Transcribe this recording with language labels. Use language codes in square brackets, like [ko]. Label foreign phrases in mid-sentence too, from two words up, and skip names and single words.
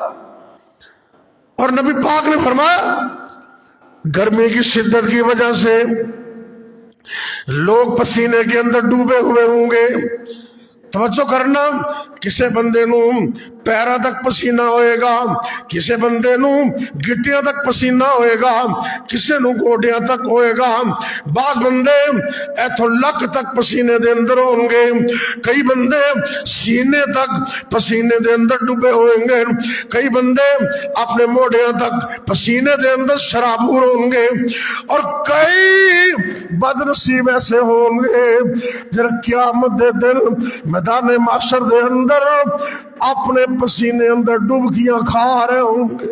[ur] اور نبی پاک نے فرمایا گرمی کی شدت کی وجہ سے لوگ پسینے کے اندر ڈوبے ہوئے ہوں گے۔ [pa] توجہ کرنا، کسے بندے نو پیروں تک پسینہ ہوئے گا، کسے بندے نو گٹیاں تک پسینہ ہوئے گا، کسے نو گوڈیاں تک ہوئے گا، بعض بندے ایتھو لک تک پسینے دے اندر ہوں گے، کئی بندے سینے تک پسینے دے اندر ڈوبے ہوئیں گے، کئی بندے اپنے موڑیاں تک پسینے دے اندر شرابور ہوں گے، اور کئی بد نصیب ایسے ہوں گے جب قیامت دے دن میدان محشر دے اندر اپنے پسینے اندر ڈبکیاں کھا رہے ہوں گے۔